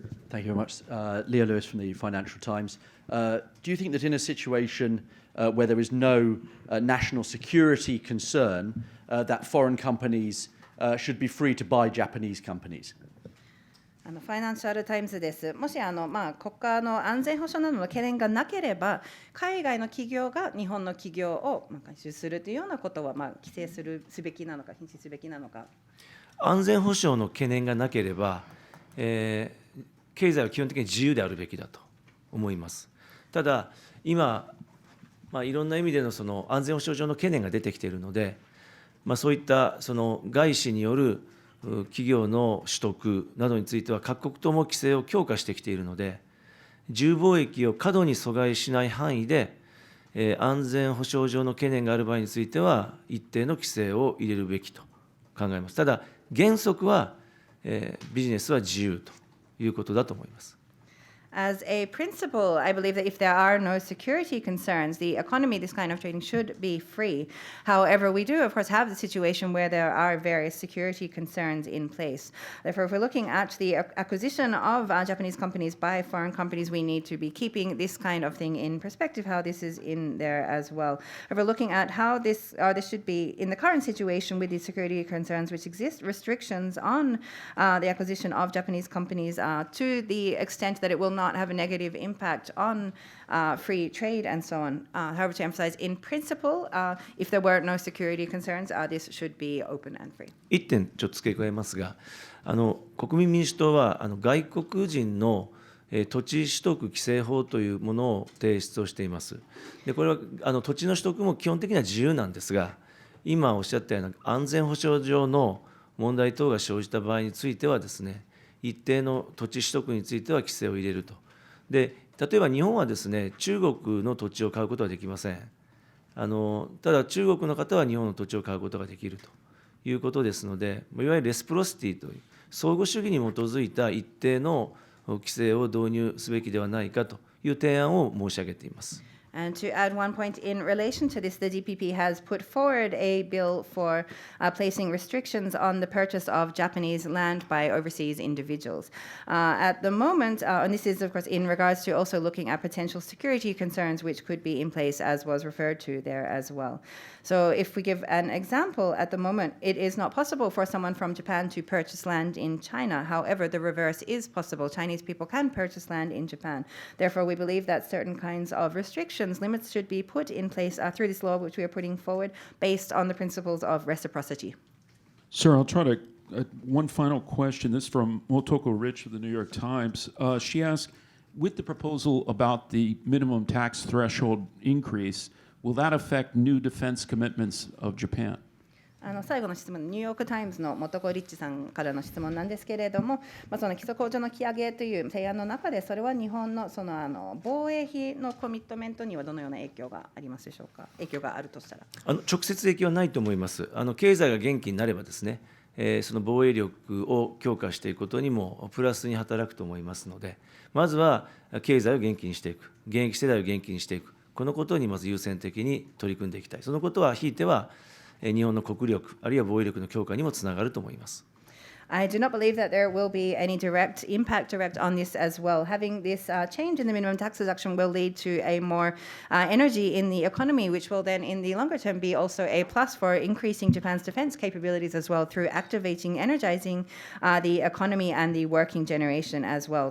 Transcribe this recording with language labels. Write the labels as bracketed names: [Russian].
[English] Thank you very much. Leo Lewis from the Financial Times. Do you think that in a situation where there is no national security concern, that foreign companies should be free to buy Japanese companies? [Japanese] ファイナンシャル・タイムズです。もし国家の安全保障などの懸念がなければ、海外の企業が日本の企業を買収するというようなことは規制すべきなのか、禁止すべきなのか。安全保障の懸念がなければ、経済は基本的に自由であるべきだと思います。ただ、今、いろんな意味でのその安全保障上の懸念が出てきているので、そういったその外資による企業の取得などについては各国とも規制を強化してきているので、自由貿易を過度に阻害しない範囲で、安全保障上の懸念がある場合については、一定の規制を入れるべきと考えます。ただ、原則は、ビジネスは自由ということだと思います。 [English] As a principle, I believe that if there are no security concerns, the economy, this kind of trading should be free. However, we do, of course, have the situation where there are various security concerns in place. Therefore, if we're looking at the acquisition of Japanese companies by foreign companies, we need to be keeping this kind of thing in perspective, how this is in there as well. If we're looking at how this should be in the current situation with the security concerns which exist, restrictions on the acquisition of Japanese companies to the extent that it will not have a negative impact on free trade and so on. However, to emphasize, in principle, if there were no security concerns, this should be open and free. [Japanese] 1点ちょっと付け加えますが、国民民主党は外国人の土地取得規制法というものを提出をしています。でこれは土地の取得も基本的には自由なんですが、今おっしゃったような安全保障上の問題等が生じた場合についてはですね、一定の土地取得については規制を入れると。で例えば日本はですね、中国の土地を買うことはできません。ただ中国の方は日本の土地を買うことができるということですので、いわゆるレスプロシティという相互主義に基づいた一定の規制を導入すべきではないかという提案を申し上げています。 [English] And to add one point in relation to this, the DPP has put forward a bill for placing restrictions on the purchase of Japanese land by overseas individuals. At the moment, and this is of course in regards to also looking at potential security concerns which could be in place, as was referred to there as well. So if we give an example, at the moment it is not possible for someone from Japan to purchase land in China. However, the reverse is possible. Chinese people can purchase land in Japan. Therefore, we believe that certain kinds of restrictions, limits should be put in place through this law which we are putting forward based on the principles of reciprocity. Sir, I'll try to, one final question. This is from Motoko Rich of the New York Times. She asked, with the proposal about the minimum tax threshold increase, will that affect new defense commitments of Japan? [Japanese] 最後の質問、ニューヨーク・タイムズの元子リッチさんからの質問なんですけれども、その基礎控除の引き上げという提案の中で、それは日本の防衛費のコミットメントにはどのような影響がありますでしょうか。影響があるとしたら。直接影響はないと思います。経済が元気になればですね、その防衛力を強化していくことにもプラスに働くと思いますので、まずは経済を元気にしていく、現役世代を元気にしていく、このことにまず優先的に取り組んでいきたい。そのことはひいては日本の国力、あるいは防衛力の強化にもつながると思います。 [English] I do not believe that there will be any direct on this as well. Having this change in the minimum tax deduction will lead to a more energy in the economy, which will then in the longer term be also a plus for increasing Japan's defense capabilities as well through energizing the economy and the working generation as well.